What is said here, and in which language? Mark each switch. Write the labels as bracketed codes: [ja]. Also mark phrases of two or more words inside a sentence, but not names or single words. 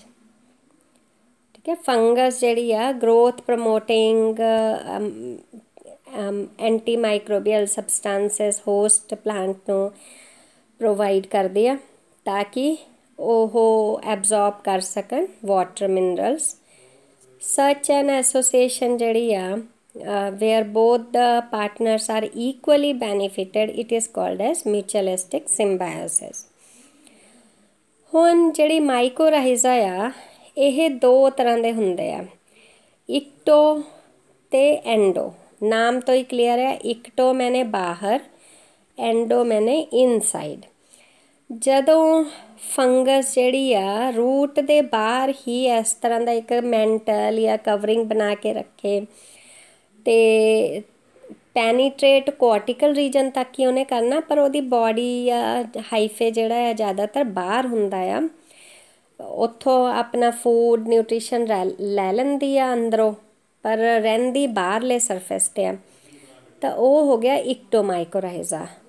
[pa] ਠੀਕ ਹੈ, ਫੰਗਸ ਜਿਹੜੀ ਆ [en] growth promoting anti microbial substances host plant [pa] ਨੂੰ ਪ੍ਰੋਵਾਈਡ ਕਰਦੀ ਆ ਤਾਂ ਕਿ ਉਹ ਐਬਜ਼ੋਰਬ ਕਰ ਸਕਣ [en] water minerals. Such an association [pa] ਜਿਹੜੀ ਆ [en] where both the partners are equally benefited, it is called as mutualistic symbiosis। [pa] ਹੁਣ ਜਿਹੜੀ ਮਾਈਕੋਰਾਈਜ਼ਾ ਆ ਇਹ ਦੋ ਤਰ੍ਹਾਂ ਦੇ ਹੁੰਦੇ ਆ, ਇਕਟੋ ਅਤੇ ਐਂਡੋ। ਨਾਮ ਤੋਂ ਹੀ ਕਲੀਅਰ ਹੈ, ਇਕਟੋ ਮੈਨੇ ਬਾਹਰ, ਐਂਡੋ ਮੈਨੇ ਇਨਸਾਈਡ। ਜਦੋਂ ਫੰਗਸ ਜਿਹੜੀ ਆ ਰੂਟ ਦੇ ਬਾਹਰ ਹੀ ਇਸ ਤਰ੍ਹਾਂ ਦਾ ਇੱਕ ਮੈਂਟਲ ਜਾਂ ਕਵਰਿੰਗ ਬਣਾ ਕੇ ਰੱਖੇ ਅਤੇ [en] penetrate cortical region [pa] ਤੱਕ ਹੀ ਉਹਨੇ ਕਰਨਾ, ਪਰ ਉਹਦੀ ਬਾਡੀ ਜਾਂ ਹਾਈਫੇ ਜਿਹੜਾ ਆ ਜ਼ਿਆਦਾਤਰ ਬਾਹਰ ਹੁੰਦਾ ਆ, ਉੱਥੋਂ ਆਪਣਾ [en] food nutrition [pa] ਲੈ ਲੈਂਦੀ ਆ ਅੰਦਰੋਂ, ਪਰ ਰਹਿੰਦੀ ਬਾਹਰਲੇ ਸਰਫੇਸ 'ਤੇ ਆ, ਤਾਂ ਉਹ ਹੋ ਗਿਆ ਇਕਟੋਮਾਈਕੋਰਾਈਜ਼ਾ।